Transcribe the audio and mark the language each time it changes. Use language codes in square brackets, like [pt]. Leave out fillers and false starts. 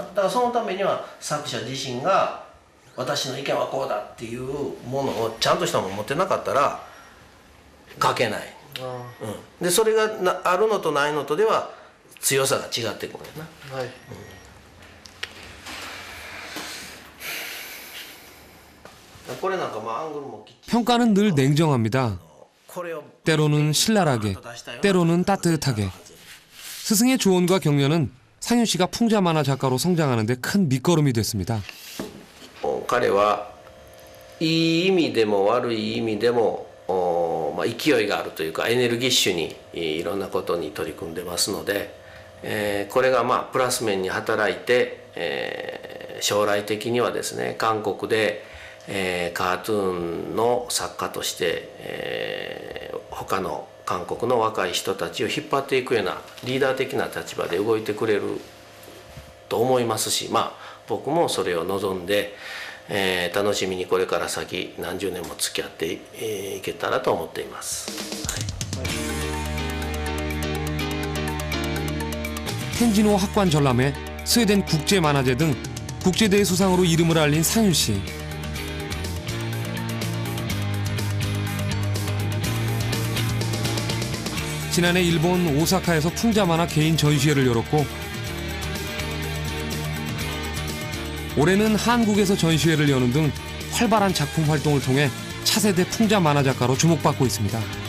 [ja] だからそのためには作者自身が私の意見はこうだっていうものをちゃんとしたもの持ってなかったら書けない。でそれがあるのとないのとでは強さが違ってくるな。はい、これなんかアングルもきっちり [ko] 평가는 늘 냉정합니다. [ja] これを [ko] 때로는 신랄하게, 때로는 따뜻하게. 스승의 조언과 격려는 상윤 씨가 풍자 만화 작가로 성장하는 데 큰 밑거름이 됐습니다. [ja] 彼はいい意味でも悪い意味でも勢いがあるというかエネルギッシュにいろんなことに取り組んでますので、これがプラス面に働いて、将来的にはですね韓国で、カートゥーンの作家として、他の韓国の若い人たちを引っ張っていくようなリーダー的な立場で動いてくれると思いますし、僕もそれを望んで、楽しみにこれから先何十年も付き合っていけたらと思っています。 [ko] 텐진호 학관 전람회, 스웨덴 국제만화제 등 국제대회 수상으로 이름을 알린 상윤 씨. 지난해 일본 오사카에서 풍자만화 개인 전시회를 열었고 올해는 한국에서 전시회를 여는 등 활발한 작품 활동을 통해 차세대 풍자 만화 작가로 주목받고 있습니다.